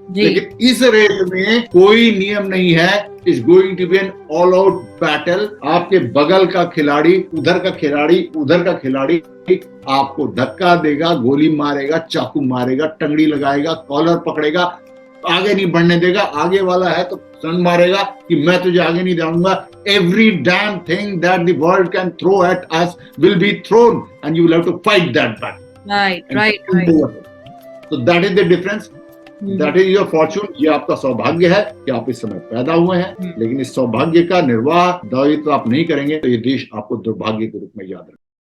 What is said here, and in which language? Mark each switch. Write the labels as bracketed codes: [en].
[hi] लेकिन इस रेस में कोई नियम नहीं है, [en] Is going to be an all out battle. [hi] आपके बगल का खिलाड़ी, उधर का खिलाड़ी आपको धक्का देगा, गोली मारेगा, चाकू मारेगा, टंगड़ी लगाएगा, कॉलर पकड़ेगा, आगे नहीं बढ़ने देगा। आगे वाला है तो सन मारेगा कि मैं तुझे आगे नहीं जाऊंगा। [en] Every damn thing that the world can throw at us will be thrown, and you will have to fight that battle. Right. So that is the difference. That is your fortune. [hi] ये आपका सौभाग्य है कि आप इस समय पैदा हुए हैं, लेकिन इस सौभाग्य का निर्वाह दायित्व आप नहीं करेंगे तो ये देश आपको दुर्भाग्य के रूप में याद रखेगा।